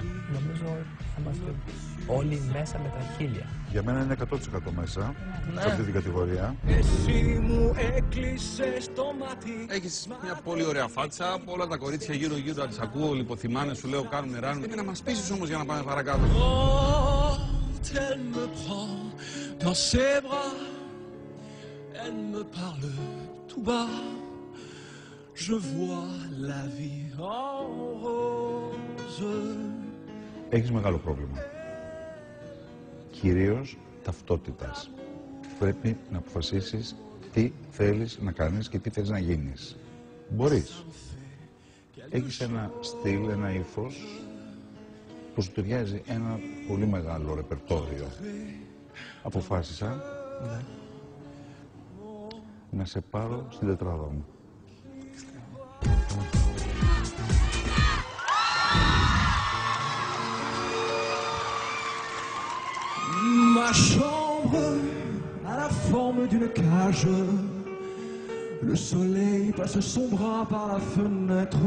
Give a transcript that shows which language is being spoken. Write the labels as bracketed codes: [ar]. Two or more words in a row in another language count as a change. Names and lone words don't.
[el] Νομίζω θα είμαστε όλοι μέσα με τα χίλια. Για μένα είναι 100% μέσα, σε αυτή την κατηγορία. Εσύ μου έκλεισες το μάτι. Έχεις μια πολύ ωραία φάτσα. Όλα τα κορίτσια γύρω-γύρω να τις ακούω, λιποθυμάνε, σου λέω κάνουν ράνουν. Πρέπει να μας πείσεις όμως για να πάμε παρακάτω. [fr] Quand elle me prend dans ses bras, elle me parle tout bas. Je vois la vie en rose. [el] Έχεις μεγάλο πρόβλημα. Κυρίως ταυτότητας. Πρέπει να αποφασίσεις τι θέλεις να κάνεις και τι θέλεις να γίνεις. Μπορείς. Έχεις ένα στυλ, ένα ύφος που σου ταιριάζει ένα πολύ μεγάλο ρεπερτόριο. Αποφάσισα να σε πάρω στην τετράδα μου. [fr] Ma chambre a la forme d'une cage. Le soleil passe son bras par la fenêtre.